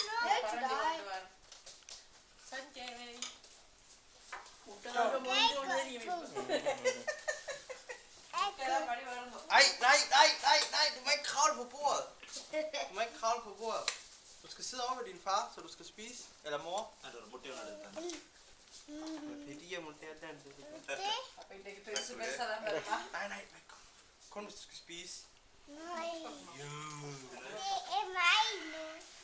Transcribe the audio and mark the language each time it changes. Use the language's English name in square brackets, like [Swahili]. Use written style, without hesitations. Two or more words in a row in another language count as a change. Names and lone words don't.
[Danish] Nej, du må ikke kravle på bordet. Du må ikke kravle på bordet. Du skal sidde over ved din far, så du skal spise. Eller mor. [Tamil] அது ஒரு முட்டை ஒன்று எடுத்தாங்க. பெரிய முட்டையா தான் இருந்தது. [Danish] Nej, kun hvis du skal spise. Det er mig nu.